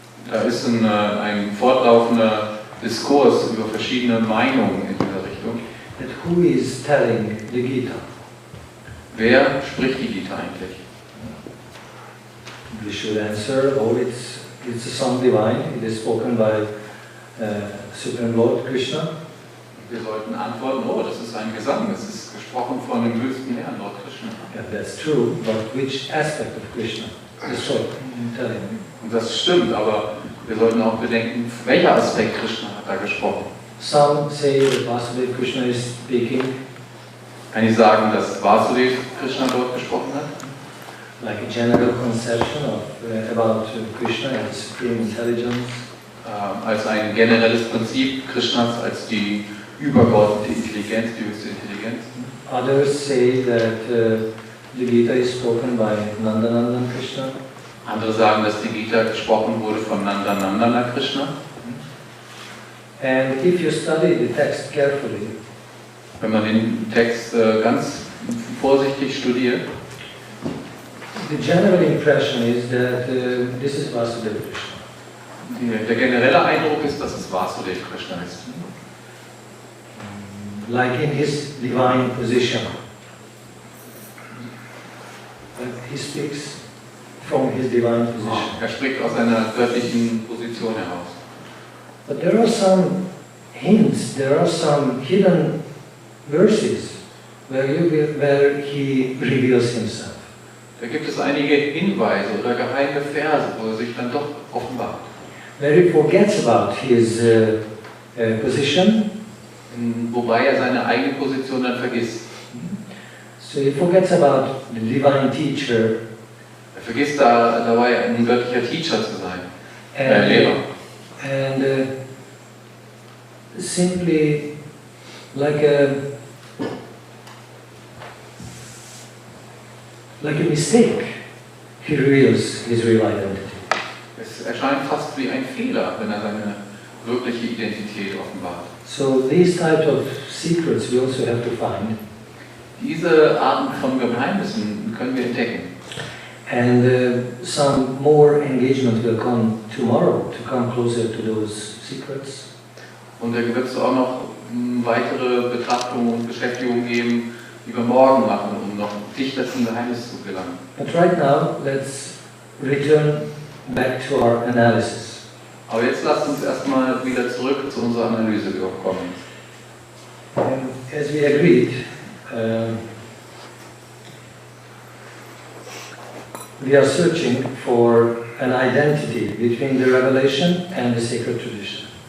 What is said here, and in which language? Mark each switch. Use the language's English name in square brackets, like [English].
[German] Da ist ein fortlaufender Diskurs über verschiedene Meinungen in dieser Richtung. [English] That who is telling the Gita? [German] Wer spricht die Gita eigentlich? [English] We should answer, oh, it's a song divine, it is spoken by Supreme Lord Krishna. [German] Wir sollten antworten, oh, das ist ein Gesang, das ist gesprochen von dem höchsten Herrn, Lord Krishna. [English] Yeah, that's true, but which aspect of Krishna is so telling? [German] Und das stimmt, aber wir sollten auch bedenken, welcher Aspekt Krishna hat da gesprochen. [English] Some say that Vasudeva Krishna is speaking. [German] Einige sagen, dass Vasudeva Krishna dort gesprochen hat. [English] Like a general conception of about Krishna and supreme intelligence. [German] Als ein generelles Prinzip Krishnas als die übergeordnete Intelligenz, die höchste Intelligenz. [English] Others say that the Gita is spoken by Nandanandan Krishna. [German] Andere sagen, dass die Gita gesprochen wurde von Nandanandana Krishna. [English] And if you study the text carefully, [German] wenn man den Text ganz vorsichtig studiert, [English] the general impression is that this is Vasudeva Krishna. [German] Der generelle Eindruck ist, dass es Vasudeva Krishna ist. [English] Like in his divine position. He speaks from his divine position. [German] Er spricht aus seiner göttlichen Position heraus. [English] But there are some hints, there are some hidden verses where he reveals himself. [German] Da gibt es einige Hinweise oder geheime Verse, wo er sich dann doch offenbart. [English] Where he forgets about his position. [German] Wobei er seine eigene Position dann vergisst. [English] So he forgets about the divine teacher. [German] Er vergisst dabei ein göttlicher Teacher zu sein, Lehrer. [English] And simply like a mistake, he reveals his real identity. [German] Es erscheint fast wie ein Fehler, wenn er seine wirkliche Identität offenbart. [English] So these types of secrets we also have to find. [German] Diese Arten von Geheimnissen können wir entdecken. [English] And some more engagement will come tomorrow to come closer to those secrets. [German] Und da wird es auch noch weitere Betrachtungen und Beschäftigungen geben, die wir morgen machen, um noch dichter zum Geheimnis zu gelangen. [English] But right now, let's return back to our analysis. [German] Aber jetzt lasst uns erstmal wieder zurück zu unserer Analyse kommen. [English] As we agreed, we are searching for an identity between the revelation and the sacred tradition.